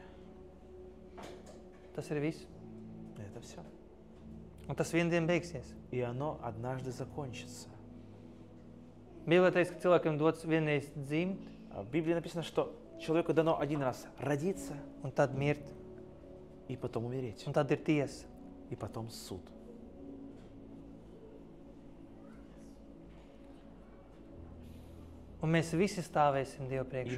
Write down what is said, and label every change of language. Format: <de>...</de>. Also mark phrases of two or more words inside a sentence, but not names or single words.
<lv>Tas ir viss.</lv> <ru>Это все.</ru> <lv>Un tas vien dien beigsies.</lv> <ru>И оно однажды закончится.</ru> <lv>Bībelē teiks, ka cilvēkam dots vienreiz dzimt</lv> <ru>А в Библии написано, что человеку дано один раз родиться</ru> <lv>un tad mirt.</lv> <ru>и потом умереть.</ru> <lv>Un tad ir tiesa.</lv> <ru>И потом суд.</ru> <lv>Un mēs visi stāvēsim Dievu</lv> <ru>И</ru> <lv>priekšā.</lv>